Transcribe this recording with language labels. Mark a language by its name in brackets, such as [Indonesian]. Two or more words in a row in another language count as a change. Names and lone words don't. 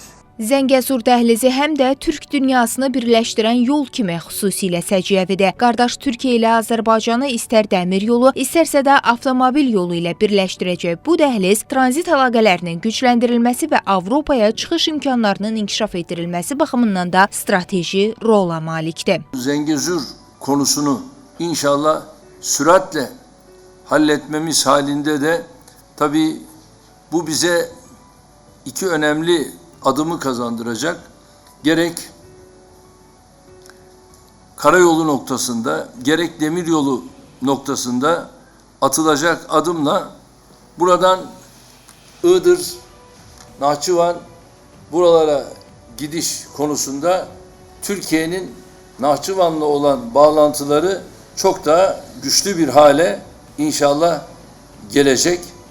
[Azerbaijani] Zəngəzur dəhlizi həm də Türk dünyasını birləşdirən yol kimi xüsusilə səciyyəvidir. Qardaş Türkiyə ilə Azərbaycanı istər dəmir yolu, istərsə də avtomobil yolu ilə birləşdirəcək bu dəhliz tranzit əlaqələrinin gücləndirilməsi və Avropaya çıxış imkanlarının inkişaf etdirilməsi baxımından da strateji rola malikdir. [Turkish] Zəngəzur konusunu inşallah süratle halletmemiz halinde de tabii bu bize iki önemli adımı kazandıracak. Gerek karayolu noktasında, gerek demiryolu noktasında atılacak adımla buradan Iğdır, Nahçıvan buralara gidiş konusunda Türkiye'nin Nahçıvan'la olan bağlantıları çok daha güçlü bir hale inşallah gelecek.